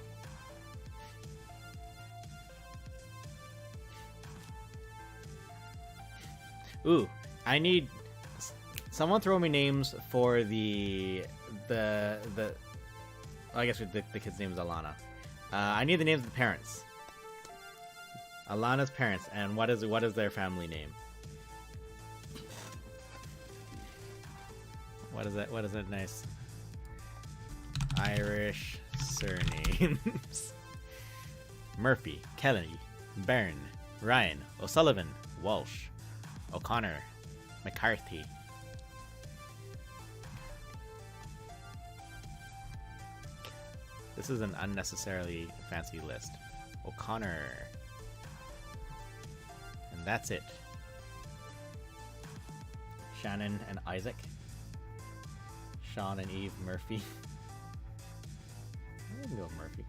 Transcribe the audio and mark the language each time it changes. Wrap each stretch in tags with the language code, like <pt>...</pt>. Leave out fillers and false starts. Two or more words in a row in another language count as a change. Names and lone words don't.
<en>Ooh, I need someone throw me names for the I guess the kid's name is Alana. I need the names of the parents. Alana's parents, and what is their family name? What is that? What is that nice Irish surnames? Murphy, Kelly, Byrne, Ryan, O'Sullivan, Walsh, O'Connor, McCarthy. This is an unnecessarily fancy list. O'Connor. And that's it. Shannon and Isaac. Sean and Eve Murphy. I'm gonna go with Murphy.</en>